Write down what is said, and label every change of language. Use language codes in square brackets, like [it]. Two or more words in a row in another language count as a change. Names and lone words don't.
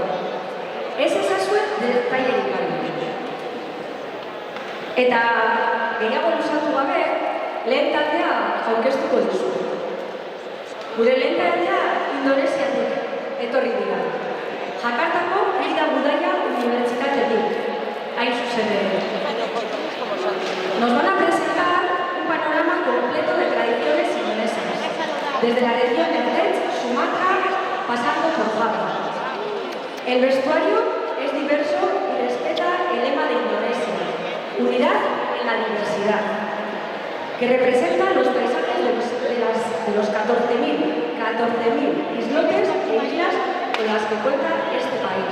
[eu] Ez ezazue detailerik gabe. Eta gehiago luzatu gabe, lehen taldea aurkeztuko duzu. Gure lehen taldea Indonesiatik etorri dira. Jakartako Hilda Budaya Unibertsitatetik. Hain zuzen ere. [es] Nos van a presentar un panorama completo de tradiciones indonesas, desde la región de Aceh, Sumatra, pasando por Java. El vestuario es diverso y respeta el lema de Indonesia, unidad en la diversidad, que representa los paisajes de los 14.000 islotes e islas con las que cuenta este país.